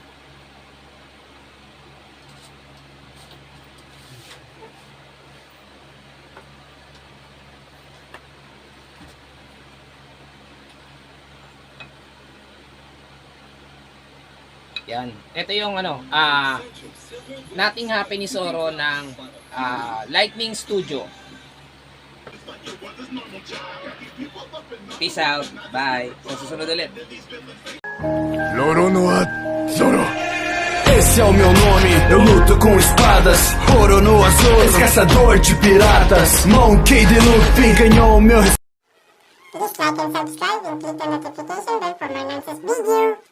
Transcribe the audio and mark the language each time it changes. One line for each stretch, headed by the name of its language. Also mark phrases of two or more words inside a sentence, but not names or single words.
Filipino: Yan. Ito yung Nothing Happened ni Zoro ng Lightning Studio. Peace out. Bye. Sa susunod ulit.
Portuguese: RORONOA ZORO. Esse é o meu nome, eu luto com espadas. RORONOA ZORO, caçador de piratas. Monkey D. Luffy ganhou meu respeito.
English: Please like and subscribe and click the notification bell for my latest video.